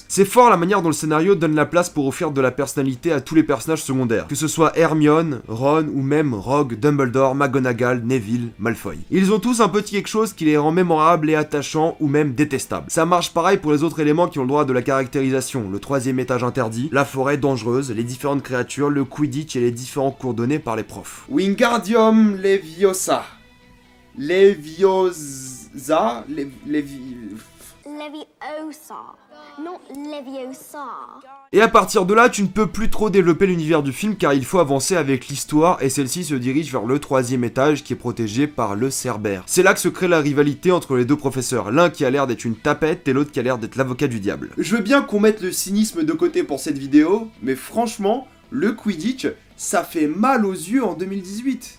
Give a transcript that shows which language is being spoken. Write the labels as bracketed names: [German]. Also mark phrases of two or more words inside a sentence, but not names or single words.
[French] C'est fort la manière dont le scénario donne la place pour offrir de la personnalité à tous les personnages secondaires, que ce soit Hermione, Ron ou même Rogue, Dumbledore, McGonagall, Neville, Malfoy. Ils ont tous un petit quelque chose qui les rend mémorables et attachants ou même détestables. Ça marche pareil pour les autres éléments qui ont le droit de la caractérisation, le troisième étage interdit, la forêt dangereuse, les différentes créatures, le Quidditch et les différents cours donnés par les profs. Wingardium Leviosa. Leviosa. [English] Leviosa, not Leviosa. [French] Et à partir de là, tu ne peux plus trop développer l'univers du film car il faut avancer avec l'histoire et celle-ci se dirige vers le troisième étage qui est protégé par le Cerbère. C'est là que se crée la rivalité entre les deux professeurs, l'un qui a l'air d'être une tapette et l'autre qui a l'air d'être l'avocat du diable. Je veux bien qu'on mette le cynisme de côté pour cette vidéo, mais franchement, le Quidditch, ça fait mal aux yeux en 2018.